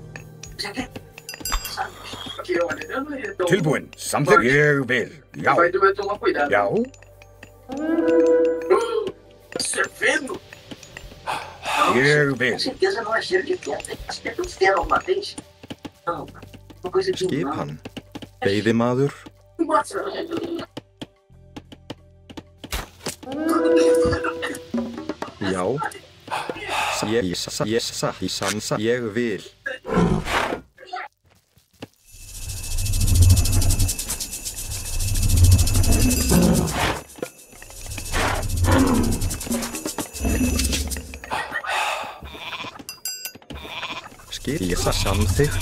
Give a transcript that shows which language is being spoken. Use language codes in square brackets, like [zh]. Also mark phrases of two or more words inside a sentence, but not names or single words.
[is] Tilbúin. Samþykkt. Ég vil. Já. [pt] Vai doer tomar cuidado. [is] Já. [pt] Você vendo? [is] Ég vil. [pt] Com certeza não é cheiro de pedra. As pedras deram uma vez. Não. Uma coisa de [is] Skipan. Veiðimaður. Já. Ég vil. Ég samþykkt.